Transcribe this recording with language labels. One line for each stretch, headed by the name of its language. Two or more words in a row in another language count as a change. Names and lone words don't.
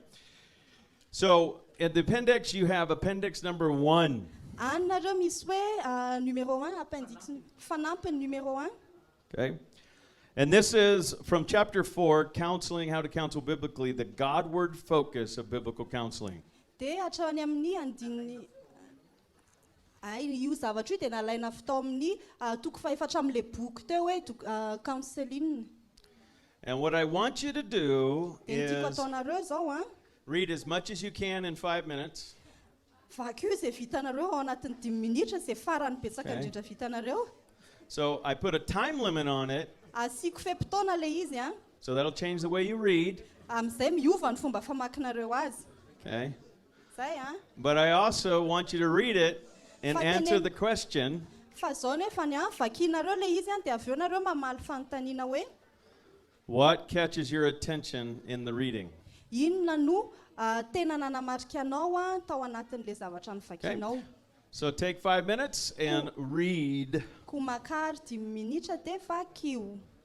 English: So at the appendix, you have appendix number 1.
Malagasy: Anareo misy hoe numéro 1 appendix fanampiny numéro 1. Okay?
English: And this is from chapter 4, Counseling, How to Counsel Biblically, the Godward focus of biblical counseling.
Malagasy: Dia hatrany amin'ny andininy io zavatra io dia nalaina fatao amin'ny toko faefatra amin'le boky teo hoe counseling.
English: And what I want you to do
Malagasy: Dia ny tiako
English: is
Malagasy: ataonareo zao
English: read as much as you can in 5 minutes.
Malagasy: vaky io izay vitanareo ao anatin'ny 10 minitra izay farany betsaka
English: Okay.
Malagasy: indrindra vitanareo.
English: So I put a time limit on it,
Malagasy: Asiako fe-potoana le izy
English: so that'll change the way you read.
Malagasy: amin'izay miova ny fomba famakinareo azy.
English: Okay?
Malagasy: Zay
English: But I also want you to read it and
Malagasy: Fa
English: answer
Malagasy: tenen-
English: the question,
Malagasy: fa zao nefa ny vakinareo le izy dia avy eo nareo mamaly fanontaniana hoe
English: what catches your attention in the reading?
Malagasy: inona no tena nanamarika anao tao anatin'le zavatra nyvakinao.
English: So take 5 minutes and read.
Malagasy: Koa makary 10 minitra dia vakio.